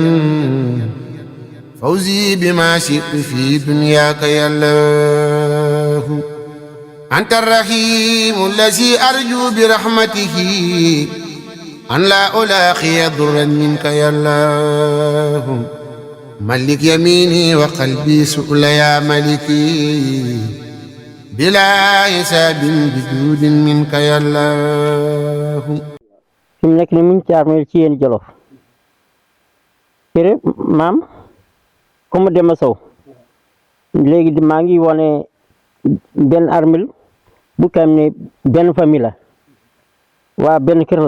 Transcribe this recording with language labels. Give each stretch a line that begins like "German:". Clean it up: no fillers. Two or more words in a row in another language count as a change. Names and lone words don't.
Arabic: فوزي بما شئت في دنياك يا الله أنت الرحيم الذي أرجو برحمته أن لا ألاقي ضرا منك يا الله ملك يميني وقلبي سؤل يا ملكي بلا حساب بجود منك يا الله
Wolof: fi mu nekk ni mu ngi ci armeel ci yéen Jolof kër maam comme Demba Sow léegi maa ngi wane benn armeel bu xam ne benn famille la waa benn kër